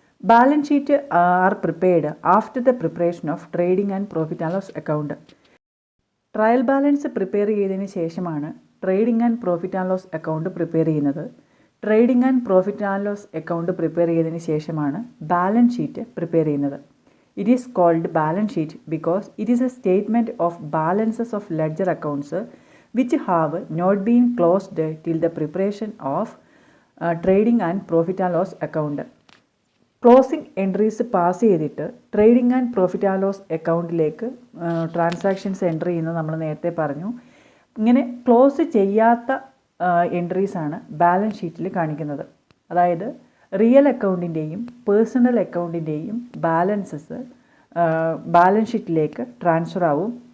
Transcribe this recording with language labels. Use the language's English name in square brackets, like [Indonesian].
[English] Balance sheet are prepared after the preparation of trading and profit and loss account. [Malayalam] Trial balance prepare ചെയ്തതിന് ശേഷമാണ് trading and profit and loss account prepare ചെയ്യുന്നത്. Trading and profit and loss account prepare ചെയ്തതിന് ശേഷമാണ് balance sheet prepare ചെയ്യുന്നത്. [English] It is called balance sheet because it is a statement of balances of ledger accounts which have not been closed till the preparation of trading and profit and loss account. [Malayalam] Closing entries pass ചെയ്തിട്ട് trading and profit and loss അക്കൗണ്ടിലേക്ക് transactions enter ചെയ്യുന്നത് നമ്മൾ നേരത്തെ പറഞ്ഞു. ഇങ്ങനെ close ചെയ്യാത്ത എൻട്രീസാണ് balance ഷീറ്റിൽ കാണിക്കുന്നത്. അതായത് real അക്കൗണ്ടിൻ്റെയും personal അക്കൗണ്ടിൻ്റെയും balances balance ഷീറ്റിലേക്ക് transfer ആവും.